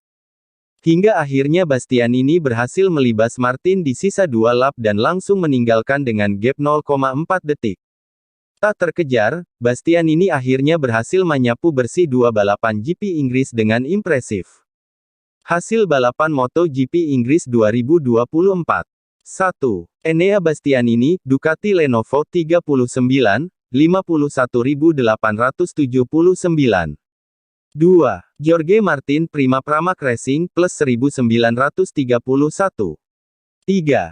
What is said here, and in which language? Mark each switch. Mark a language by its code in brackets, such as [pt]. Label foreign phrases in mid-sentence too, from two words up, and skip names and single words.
[id] Hingga akhirnya Bastianini berhasil melibas Martin di sisa 2 lap dan langsung meninggalkan dengan gap 0,4 detik. Tak terkejar, Bastianini akhirnya berhasil menyapu bersih 2 balapan GP Inggris dengan impresif. Hasil balapan MotoGP Inggris 2024. 1. Enea Bastianini, Ducati Lenovo 39, 51.879. 2. Jorge Martin Prima Pramac Racing, plus 1931. 3.